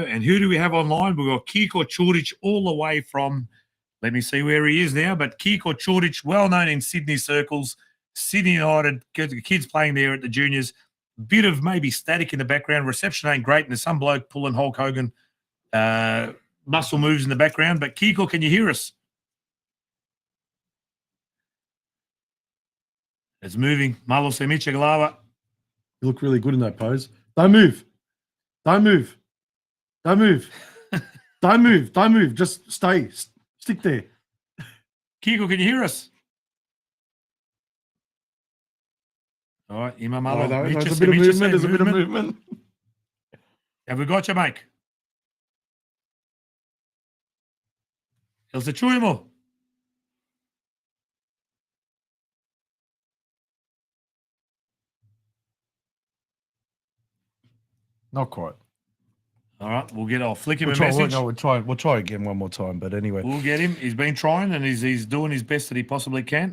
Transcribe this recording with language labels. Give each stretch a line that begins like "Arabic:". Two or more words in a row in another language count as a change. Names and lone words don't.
English: And who do we have online? We've got Kiko Čurić all the way from, let me see where he is now, but Kiko Čurić, well known in Sydney circles, Sydney United, kids playing there at the juniors. Bit of maybe static in the background. Reception ain't great, and there's some bloke pulling Hulk Hogan muscle moves in the background. But Kiko, can you hear us? It's moving.
Croatian: Malo se miče glava.
English: You look really good in that pose. Don't move. Don't move. Don't move. Don't move. Don't move. Just stay. Stick there. Kiko, can you hear us? All right,
Croatian: Ima Malo.
English: There's a bit of movement. There's a bit of movement. Have we got you, Mike?
Croatian: Jel se čujemo?
English: Not quite. All right, I'll flick him a message. We'll try again one more time. But anyway, we'll get him. He's been trying and he's doing his best that he possibly can.